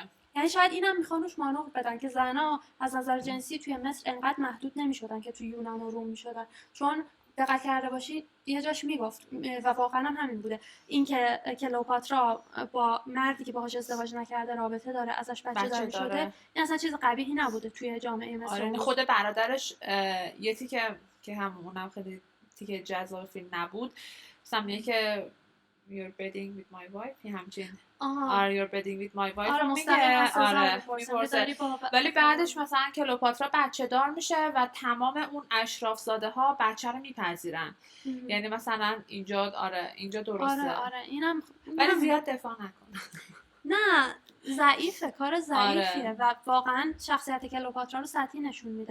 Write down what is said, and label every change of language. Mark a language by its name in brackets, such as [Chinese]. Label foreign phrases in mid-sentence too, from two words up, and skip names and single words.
[Persian] یعنی شاید اینم میخوان روش مانور بدن که زنها از نظر جنسی توی مصر انقدر محدود نمیشدن که توی یونان و روم میشدن، چون دقت کرده باشی یه جاش میگفت و واقعا هم همین بوده، اینکه کلئوپاترا با مردی که باهاش ازدواج نکرده رابطه داره، ازش بچه دار شده، این اصلا چیز قبیحی نبوده توی جامعه مصر. آره خود برادرش یه تیکه که همونم خیلی تیکه جذاب فیلم نبود، مثلا میگه که [English] you're bedding with my wife، [Persian] یه همچین [English] you're bedding with my wife [Persian] آره مستقیم میپرسه. ولی بعدش مثلا کلئوپاترا بچه دار میشه و تمام اون اشراف زاده ها بچه رو میپذیرن. یعنی مثلا اینجا اینجا درسته. آره اینم ولی زیاد دفاع نکن. نه ضعیفه، کار ضعیفیه و واقعا شخصیت کلئوپاترا رو سطحی نشون میده.